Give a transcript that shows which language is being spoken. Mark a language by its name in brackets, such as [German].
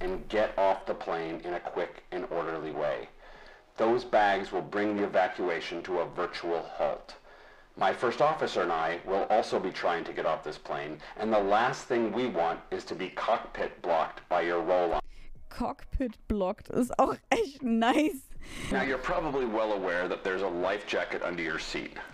[English] And get off the plane in a quick and orderly way. Those bags will bring the evacuation to a virtual halt. My first officer and I will also be trying to get off this plane, and the last thing we want is to be cockpit blocked by your roll-on. [German] Cockpit blocked ist auch echt nice. [English] Now you're probably well aware that there's a life jacket under your seat.